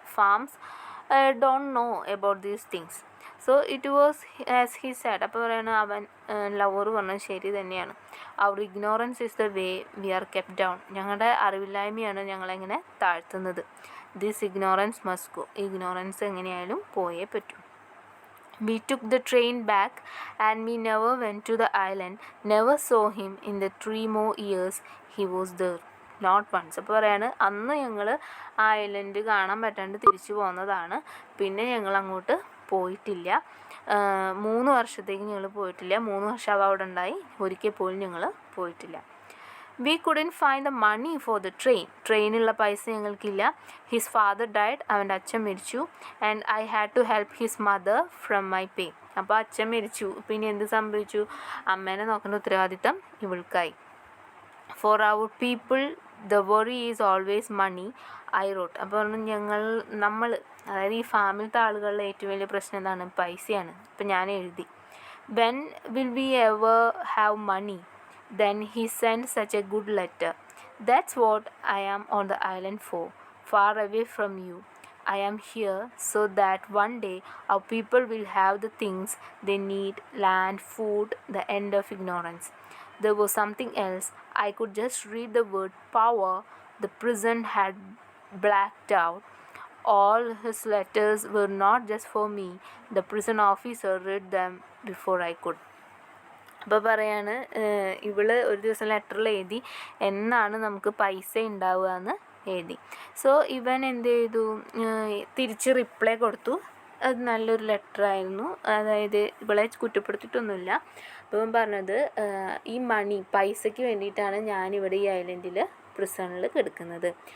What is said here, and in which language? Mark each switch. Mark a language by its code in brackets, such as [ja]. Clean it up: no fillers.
[en] Farms don't know about these things. So it was as he said. [ml] അപ്പോൾ പറയണ അവൻ lover പറഞ്ഞത് ശരി തന്നെയാണ്. അവർ [en] Ignorance is the way we are kept down. [ml] ഞങ്ങളുടെ അറിവില്ലായ്മയാണ് ഞങ്ങളെങ്ങനെ താഴ്ത്തുന്നത്. [en] This ignorance must go. [ml] Ignorance എങ്ങനെയായാലും പോയേ പറ്റൂ. [en] We took the train back and we never went to the island, never saw him in the 3 more years he was there. Not once. [ml] അപ്പോൾ പറയാണ്, അന്ന് ഞങ്ങൾ ആ island കാണാൻ പറ്റാണ്ട് തിരിച്ചു പോകുന്നതാണ്. പിന്നെ ഞങ്ങൾ അങ്ങോട്ട് പോയിട്ടില്ല. 3 വർഷത്തേക്ക് ഞങ്ങൾ പോയിട്ടില്ല. 3 വർഷം അവ അവിടെ ഉണ്ടായി, ഒരിക്കൽ പോലും ഞങ്ങൾ പോയിട്ടില്ല. [en] We couldn't find the money for the train. [ml] ട്രെയിനുള്ള പൈസ ഞങ്ങൾക്കില്ല. [en] His father died. [ml] അവൻ്റെ അച്ഛൻ മരിച്ചു. [en] And I had to help his mother from my pay. [ml] അപ്പോൾ അച്ഛൻ മരിച്ചു, പിന്നെ എന്ത് സംഭവിച്ചു? അമ്മേനെ നോക്കേണ്ട ഉത്തരവാദിത്തം ഇവൾക്കായി. [en] For our people the worry is always money. I wrote. [ml] അപ്പോൾ നമ്മൾ അതായത് ഈ ഫാമിലത്തെ ആളുകളുടെ ഏറ്റവും വലിയ പ്രശ്നം എന്താണ്? പൈസയാണ്. അപ്പം ഞാൻ എഴുതി, [en] when will we ever have money? Then he sent such a good letter. That's what I am on the island for, far away from you. I am here so that one day our people will have the things they need, land, food, the end of ignorance. There was something else. I could just read the word power. The prison had blacked out. All his letters were not just for me. The prison officer read them before I could. [ml] അപ്പോൾ പറയാണ്, ഇവള് ഒരു ദിവസം ലെറ്ററിൽ എഴുതി എന്നാണ് നമുക്ക് പൈസ ഉണ്ടാവുക എന്ന് എഴുതി. സോ ഇവൻ എന്ത് ചെയ്തു, തിരിച്ച് റിപ്ലൈ കൊടുത്തു. അത് നല്ലൊരു ലെറ്ററായിരുന്നു. അതായത് ഇവളെ കുറ്റപ്പെടുത്തിയിട്ടൊന്നുമില്ല. അപ്പം പറഞ്ഞത്, ഈ മണി പൈസയ്ക്ക് വേണ്ടിയിട്ടാണ് ഞാനിവിടെ ഈ ഐലൻഡിൽ പ്രിസണിൽ കിടക്കുന്നത്.